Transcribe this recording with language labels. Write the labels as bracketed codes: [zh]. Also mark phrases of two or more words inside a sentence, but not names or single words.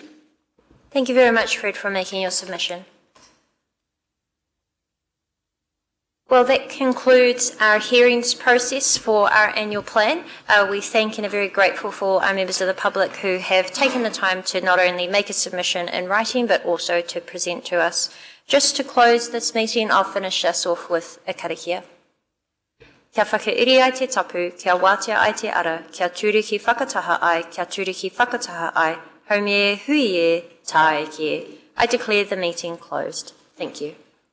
[en] Thank you very much, Fred, for making your submission. Well, that concludes our hearings process for our annual plan. We thank and are very grateful for our members of the public who have taken the time to not only make a submission in writing, but also to present to us. Just to close this meeting, I'll finish us off with a karakia. [mi] Kia whakairi ai te tapu, kia wātea ai te ara, kia tūriki whakataha ai, kia tūriki whakataha ai, haumie hui e, tae ki e. [en] I declare the meeting closed. Thank you.